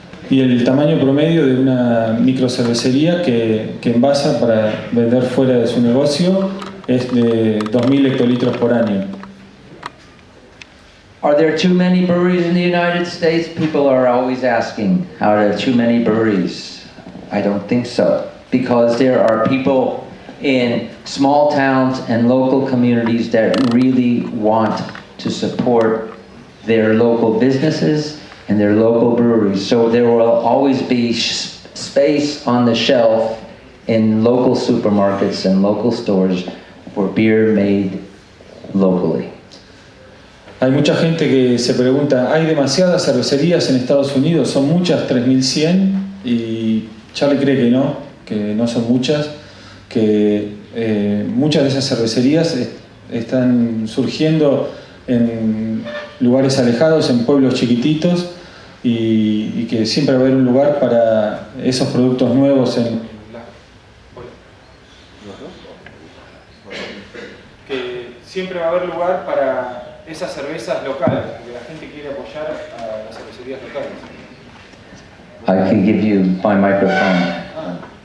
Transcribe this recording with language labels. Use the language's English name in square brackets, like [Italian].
[Spanish] Y el tamaño promedio de una microcervecería que envasa para vender fuera de su negocio es de 2.000 hectolitros por año. [English] Are there too many breweries in the United States? People are always asking, are there too many breweries? I don't think so, because there are people in small towns and local communities that really want to support their local businesses and their local breweries. So there will always be space on the shelf in local supermarkets and local stores for beer made locally. [Spanish] Hay mucha gente que se pregunta, ¿hay demasiadas cervecerías en Estados Unidos? ¿Son muchas? 3.100. Y Charlie cree que no son muchas, que muchas de esas cervecerías están surgiendo en lugares alejados, en pueblos chiquititos, y que siempre va a haber un lugar para esos productos nuevos que siempre va a haber lugar para esas cervezas locales, porque la gente quiere apoyar a las cervecerías locales. [English] I can give you my microphone.